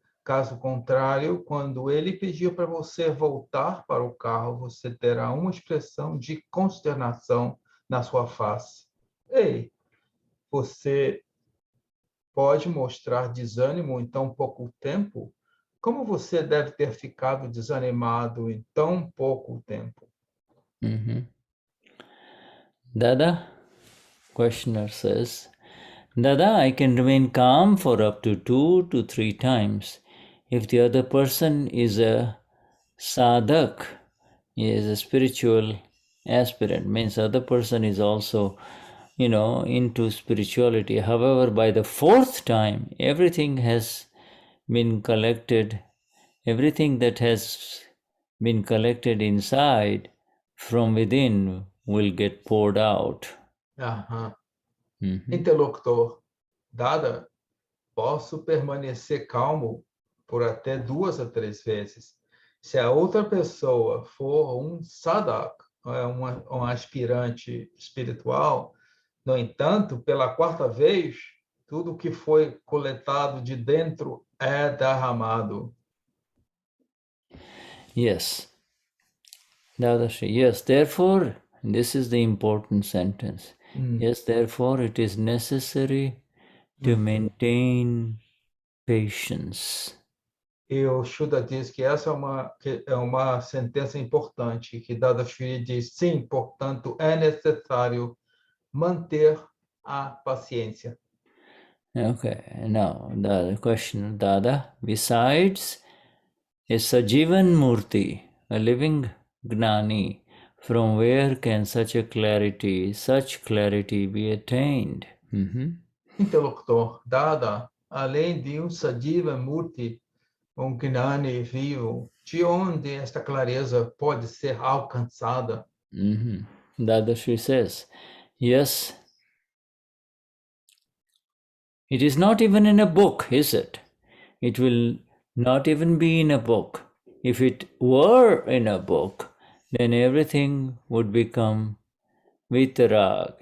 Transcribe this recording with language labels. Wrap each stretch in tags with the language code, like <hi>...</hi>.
<pt>Caso contrário, quando ele pedir para você voltar para o carro, você terá uma expressão de consternação na sua face. Ei, você pode mostrar desânimo em tão pouco tempo? Como você deve ter ficado desanimado em tão pouco tempo?</pt> <en>Dada, questioner says, Dada, I can remain calm for up to 2 to 3 times. If the other person is a sadhak, he is a spiritual aspirant, means other person is also, into spirituality. However, by the fourth time, everything has been collected, everything that has been collected inside from within will get poured out. Aham. Mhm.</en> <pt>Interlocutor, Dada, posso permanecer calmo por até 2 a 3 vezes. Se a outra pessoa for um sadhak, um aspirante espiritual, no entanto, pela 4ª vez, tudo que foi coletado de dentro é derramado.</pt> <en>Yes. Dadashri, yes, therefore, this is the important sentence. Yes, therefore, it is necessary to maintain patience.</en> <pt>E o Shuddha diz que essa é uma sentença importante, que Dadashri diz, sim, portanto, é necessário manter a paciência.</pt> <en>Okay, now the question, Dada, besides a Sajivan Murti, a living Gnani, from where can such clarity be attained?</en> <pt>Interlocutor, Dada, além de um Sajiva Murti, um Gnani vivo, de onde esta clareza pode ser alcançada?</pt> <en>Dadashri says, yes, it is not even in a book, is it? It will not even be in a book. If it were in a book, then everything would become vitarag.</en>